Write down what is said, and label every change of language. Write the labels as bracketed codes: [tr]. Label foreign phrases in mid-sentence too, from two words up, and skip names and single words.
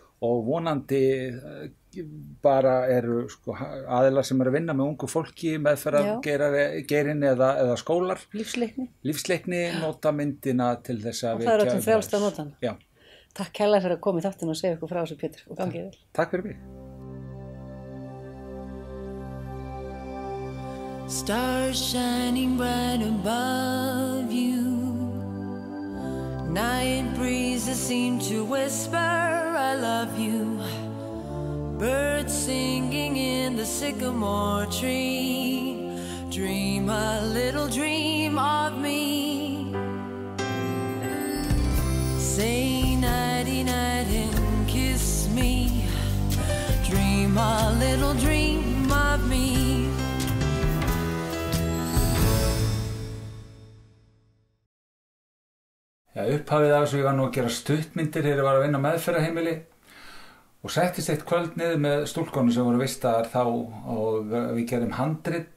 [is] Og vonandi bara eru sko, aðilar sem eru að vinna með ungu fólki, meðferðargerin eða skólar. Lífsleikni, nota myndina til þess að og það er öllum frjálst að nota hann. Já. Takk kærlega fyrir að koma í þáttinn og segja ykkur frá þessu, Pétur, og gangið vel. Takk fyrir mig. [en] Stars shining bright above you. Night breezes seem to whisper I love you. Birds singing in the sycamore tree. Dream a little dream of me. Say nighty night and kiss me. Dream a little dream of me. [is] Upphafið af þessu, ég var nú að gera stuttmyndir þegar ég var að vinna á meðferðarheimili og settist eitt kvöld niður með stúlkonu sem voru vistaðar þá og við gerðum handrit.